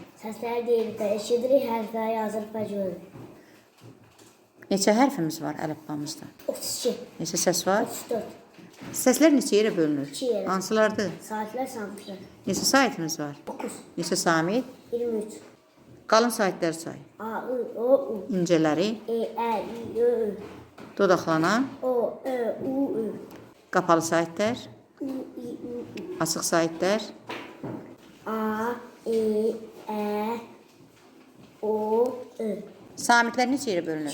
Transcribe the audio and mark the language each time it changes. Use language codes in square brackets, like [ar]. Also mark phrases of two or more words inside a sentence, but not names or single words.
[az] Səslər deyilir və eşidirik, hərflər yazırıq və görürük. Neçə hərfimiz var əlifbamızda? 32, Neçə səs var? 34, Səslər neçə yerə bölünür? 2 yerə. Hansılardır? Saatlər, samitlər. Neçə saitimiz var? 9, Neçə samit? 23, Qalın saitlər say. A, I, O, U, İncələri, E, Ə, İ, Ö, Ü, dodaqlanan, O, Ö, U, Ü, qapalı saitlər, U, İ, U, Ü, açıq saitlər, A, E, Ə, O, Ö. samitlər neçə yerə bölünür?